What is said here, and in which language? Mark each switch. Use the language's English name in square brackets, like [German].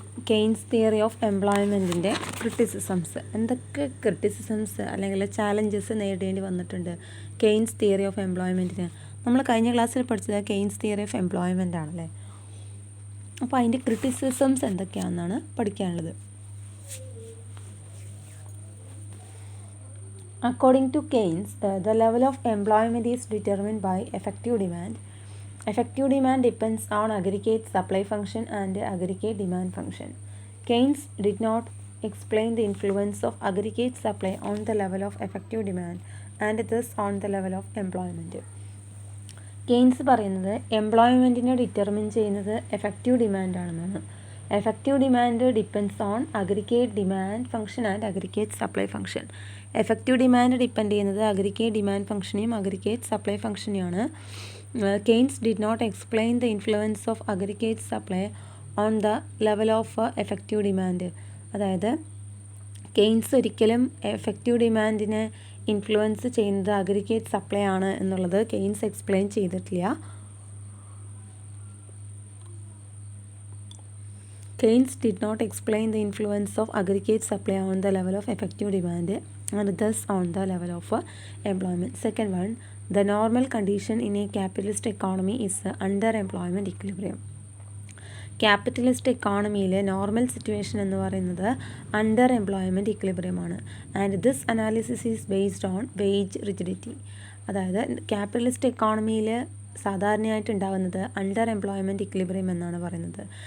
[Malayalam] Keynes theory of എംപ്ലോയ്മെൻറ്റിൻ്റെ criticisms, എന്തൊക്കെ criticisms അല്ലെങ്കിൽ challenges നേരിടേണ്ടി വന്നിട്ടുണ്ട് കെയ്ൻസ് തിയറി ഓഫ് എംപ്ലോയ്മെൻറ്റിന്. നമ്മൾ കഴിഞ്ഞ ക്ലാസ്സിൽ പഠിച്ചത് കെയ്ൻസ് തിയറി ഓഫ് എംപ്ലോയ്മെൻ്റ് ആണല്ലേ. അപ്പോൾ അതിൻ്റെ ക്രിറ്റിസിസംസ് എന്തൊക്കെയാണെന്നാണ് പഠിക്കാനുള്ളത്. [English] According to Keynes, the level of employment is determined by effective demand. Effective demand depends on aggregate supply function and aggregate demand function. Keynes did not explain the influence of aggregate supply on the level of effective demand and thus on the level of employment. [Malayalam] Keynes പറയുന്നത് എംപ്ലോയ്മെൻറ്റിനെ determine ചെയ്യുന്നത് effective demand ആണെന്നാണ്. [English] Effective demand depends on aggregate demand function and aggregate supply function. [Malayalam] Effective demand depend ചെയ്യുന്നത് aggregate demand ഫംഗ്ഷനെയും aggregate supply ഫംഗ്ഷനെയാണ്. [English] Keynes did not explain the influence of aggregate supply on the level of effective demand. [Malayalam] അതായത് Keynes ഒരിക്കലും effective ഡിമാൻഡിനെ influence ചെയ്യുന്നത് aggregate supply ആണ് എന്നുള്ളത് Keynes explain ചെയ്തിട്ടില്ല. [English] Keynes did not explain the influence of aggregate supply on the level of effective demand and thus on the level of employment. Second one, the normal condition in a capitalist economy is underemployment equilibrium. [Malayalam] Capitalist എക്കോണമിയിലെ normal situation എന്ന് പറയുന്നത് under employment equilibrium ആണ്. [English] And this analysis is based on wage rigidity. [Malayalam] അതായത് capitalist എക്കോണമിയിൽ സാധാരണയായിട്ട് ഉണ്ടാകുന്നത് under employment equilibrium എന്നാണ് പറയുന്നത്.